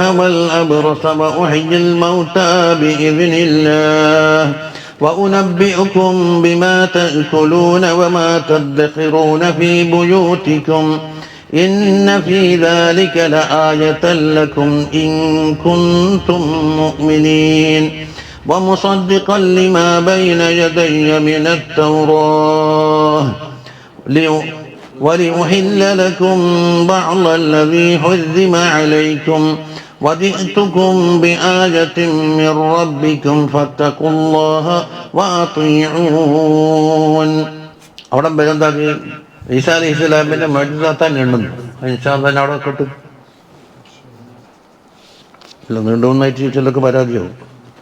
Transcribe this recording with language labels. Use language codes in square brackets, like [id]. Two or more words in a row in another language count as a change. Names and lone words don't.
[ar] والأبرص وأحيي الموتى بإذن الله وأنبئكم بما تأكلون وما تدخرون في بيوتكم إن في ذلك لآية لكم إن كنتم مؤمنين ومصدقا لما بين يدي من التوراة ولأحل لكم بعض الذي حرم عليكم وجئتكم بآية من ربكم فاتقوا الله وأطيعون. [ml] അവിടെ എന്താക്കി ഈസാ [ar] عليه السلام [ml] മുഅ്ജിസാത്താൻ നീണ്ടുന്നു. [ar] إن شاء الله [ml] അവിടെ കിട്ടും. ഇല്ല, നീണ്ടുവന്നായിട്ട് ചിലർക്ക് പരാതിയാവും.